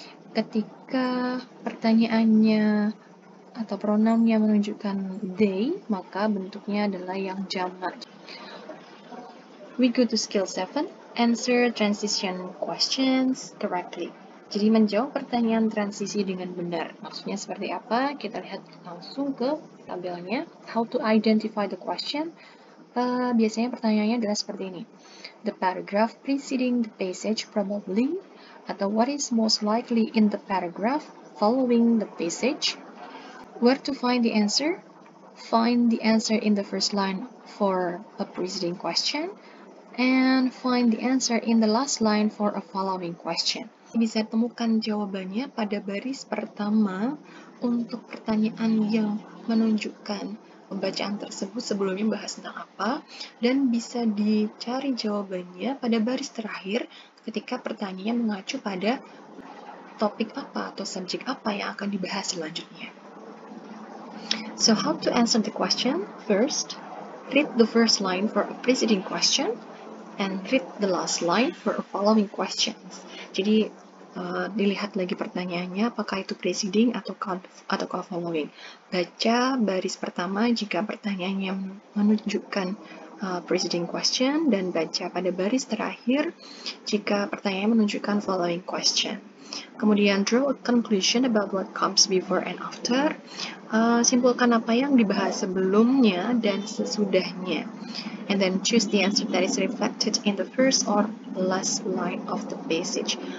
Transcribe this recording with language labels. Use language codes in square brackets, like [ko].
[id] Ketika pertanyaannya atau pronounnya menunjukkan they, maka bentuknya adalah yang jamak. [en] We go to skill 7. Answer transition questions correctly. [id] Jadi menjawab pertanyaan transisi dengan benar. Maksudnya seperti apa? Kita lihat langsung ke tabelnya. [en] How to identify the question? [id] Biasanya pertanyaannya adalah seperti ini. [en] The paragraph preceding the passage probably [id] atau [en] what is most likely in the paragraph following the passage. Where to find the answer? Find the answer in the first line for a preceding question and find the answer in the last line for a following question. [id] Bisa temukan jawabannya pada baris pertama untuk pertanyaan yang menunjukkan pembacaan tersebut sebelumnya bahas tentang apa, dan bisa dicari jawabannya pada baris terakhir ketika pertanyaannya mengacu pada topik apa atau subjek apa yang akan dibahas selanjutnya. [en] So how to answer the question? First, read the first line for a preceding question and read the last line for a following questions. [id] Jadi dilihat lagi pertanyaannya apakah itu preceding atau following. Baca baris pertama jika pertanyaannya menunjukkan preceding question, dan baca pada baris terakhir jika pertanyaannya menunjukkan following question. Kemudian [en] draw a conclusion about what comes before and after. [id] Simpulkan apa yang dibahas sebelumnya dan sesudahnya. [en] And then choose the answer that is reflected in the first or last line of the passage.